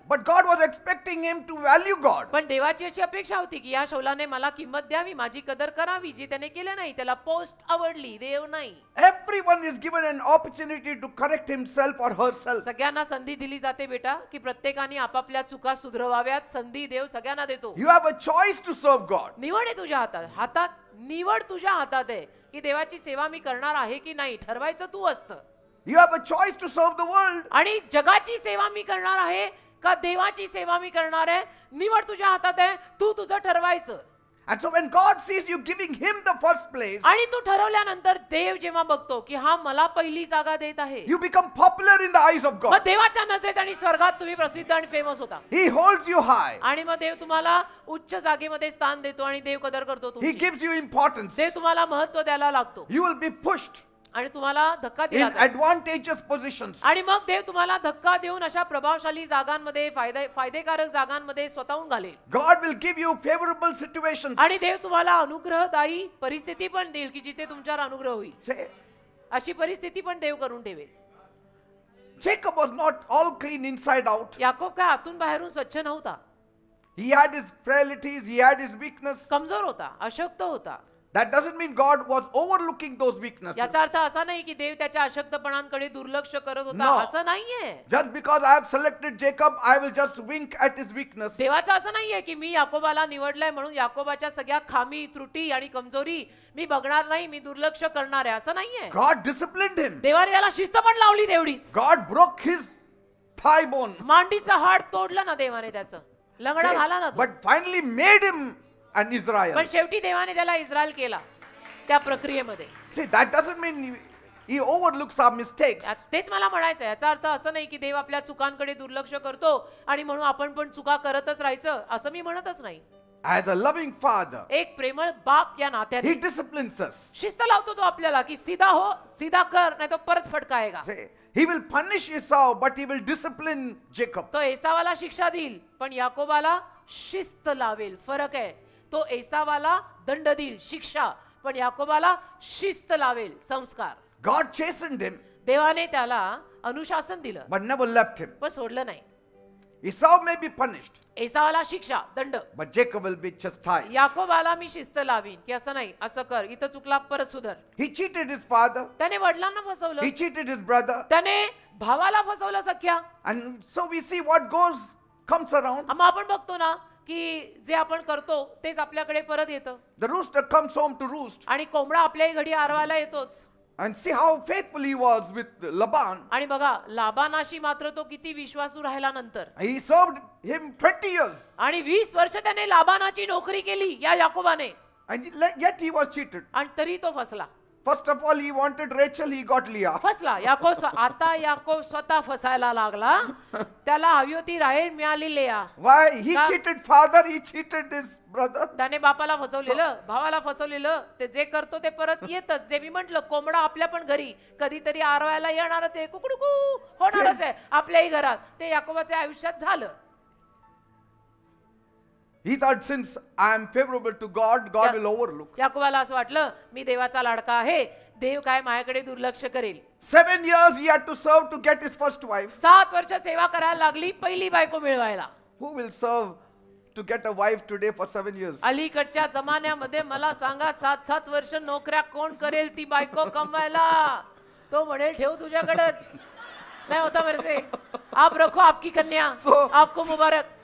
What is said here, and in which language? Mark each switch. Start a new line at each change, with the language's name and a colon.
English: but God was expecting him to value God.
Marathi: पण देवाची अशी अपेक्षा होती की या शौलाने मला किंमत द्यावी, माझी कदर करावी, जी त्याने केलं नाही. त्याला पोस्ट आवडली, देव नाही.
English: Everyone is given an opportunity to correct himself or herself.
Marathi: सगळ्यांना संधी दिली जाते बेटा की प्रत्येकाने आपापल्या चुका सुधरवाव्यात. संधी देव सगळ्यांना देतो.
English: You have a choice to serve God.
Marathi: निवड आहे तुझ्या हातात. हातात निवड तुझ्या हातात आहे की देवाची सेवा मी करणार आहे की नाही, ठरवायचं तू असतं.
English: You have a choice to serve the world.
Marathi: आणि जगाची सेवा मी करणार आहे का देवाची सेवा मी करणार आहे, निवड तुझ्या हातात आहे. तू तुझं ठरवायचं.
English: And so when God sees you giving him the first place,
Marathi: आणि तू ठरवल्यानंतर देव जेव्हा बघतो की हा मला पहिली जागा देत आहे,
English: you become popular in the eyes of
Marathi: मग
English: God.
Marathi: देवाच्या नजरेत आणि स्वर्गात तुम्ही प्रसिद्ध आणि फेमस होता.
English: He holds you high.
Marathi: आणि मग देव तुम्हाला उच्च जागेमध्ये स्थान देतो आणि देव कदर करतो
English: He
Marathi: तुमची.
English: gives you importance.
Marathi: देव तुम्हाला महत्व द्यायला लागतो
English: You will be pushed
Marathi: आणि तुम्हाला धक्का
English: in
Marathi: दिला जातो.
English: advantageous positions.
Marathi: आणि मग देव तुम्हाला धक्का देऊन अशा प्रभावशाली जागांमध्ये, फायदेकारक जागांमध्ये स्वतःहून घालेल.
English: God will give you favorable situations.
Marathi: आणि देव तुम्हाला अनुग्रहदायी परिस्थिती पण देईल की जिथे तुमच्यावर अनुग्रह होईल.
English: Say,
Marathi: अशी परिस्थिती पण देव करून ठेवेल.
English: Jacob was not all clean inside out.
Marathi: Yakob काय आतून बाहेरून स्वच्छ नव्हता.
English: He had his frailties, he had his weakness.
Marathi: कमजोर होता, अशक्त होता.
English: That doesn't mean God was overlooking those weaknesses.
Marathi: याचा अर्थ असा नाही की देव त्याच्या अशक्तपणांकडे दुर्लक्ष करत होता,
English: No.
Marathi: असं नाहीये.
English: Just because I have selected Jacob, I will just wink at his weakness.
Marathi: देवाचं असं नाहीये की मी याकोबाला निवडलंय म्हणून याकोबाच्या सगळ्या खामी, त्रुटी आणि कमजोरी मी बघणार नाही, मी दुर्लक्ष करणार आहे, असं नाहीये.
English: God disciplined him.
Marathi: देवाने त्याला शिस्त पण लावली तेवढीच.
English: God broke his thigh bone.
Marathi: मांडीचं हाड तोडलं ना देवाने, त्याचं लंगडा घाला ना तो.
English: But finally made him an Israel.
Marathi: पण शेवटी देवाने त्याला इस्रायल केला त्या प्रक्रियेमध्ये.
English: See, that doesn't mean he overlooks our mistakes.
Marathi: तेच मला म्हणायचं. याचा अर्थ असं नाही की देव आपल्या चुकांकडे दुर्लक्ष करतो आणि म्हणून आपण पण चुका करतच राहायचं, असं मी म्हणतच नाही.
English: As a loving father,
Marathi: एक प्रेमळ बाप या
English: he
Marathi: नात्याने
English: disciplines us.
Marathi: शिस्त लावतो तो आपल्याला की
Hindi: सीधा हो, सीधा कर,
Marathi: नाही तो परत फटकाएगा.
English: See, he will punish Esau, but he will discipline Jacob.
Marathi: तो एसावाला शिक्षा देईल पण याकोबाला शिस्त लावेल. फरक आहे. तो एसावाला दंड देईल, शिक्षा, पण याकोबाला शिस्त लावेल, संस्कार.
English: God chastened him,
Marathi: देवाने त्याला अनुशासन दिलं
English: but never left him.
Marathi: पण सोडलं नाही.
English: Esau may be punished,
Marathi: एसावाला शिक्षा दंड,
English: but Jacob will be chastised.
Marathi: याकोबाला मी शिस्त लावीन की असं नाही, असं कर, इथं चुकला परत सुधर.
English: He cheated his father,
Marathi: त्याने वडिलांना फसवलं,
English: he cheated his brother,
Marathi: त्याने भावाला फसवलं सख्या.
English: and so we see what comes around.
Marathi: मग आपण बघतो ना की जे आपण करतो तेच आपल्याकडे परत येतं.
English: The rooster comes home to roost,
Marathi: आणि कोंबडा आपल्याही घडी आरवायला येतोच.
English: and see how faithful he was with Laban.
Marathi: आणि बघा लाबानाशी मात्र तो किती विश्वासू राहिला नंतर.
English: He served him 20 years,
Marathi: आणि 20 वर्ष त्याने लाबानाची नोकरी केली या याकोबाने,
English: and yet he was cheated.
Marathi: आणि तरी तो फसला.
English: First of all, he wanted Rachel, he got Leah.
Marathi: फसला आता याकोब स्वतः फसायला लागला. त्याला हवी होती राहेल, मिळाली लेया.
English: Why? He
Marathi: का?
English: cheated father, he cheated his brother.
Marathi: त्याने बापाला फसवलेलं, भावाला फसवलेलं. ते जे करतो ते परत येतच. जे मी म्हंटल, कोंबडा आपल्या पण घरी कधीतरी आरवायला येणारच आहे, कुकडुकू होणारच आहे आपल्याही घरात. ते याकोबाच्या आयुष्यात झालं.
English: He thought, since I am favorable to God, God will overlook.
Marathi: याकोबाला असं वाटलं मी देवाचा लाडका आहे, देव काय माझ्याकडे दुर्लक्ष करेल.
English: 7 years he had to serve to get his first wife.
Marathi: 7 वर्ष सेवा करायला लागली पहिली बायको मिळवायला.
English: Who will serve to get a wife today for 7 years?
Marathi: अलीकडच्या जमान्यामध्ये मला सांगा 7-7 वर्ष नोकऱ्या कोण करेल ती बायको कमवायला. तो म्हणेल ठेव तुझ्याकडेच, नाही
Hindi: होता मेरे से, आप रखो आपकी कन्या, आपको मुबारक.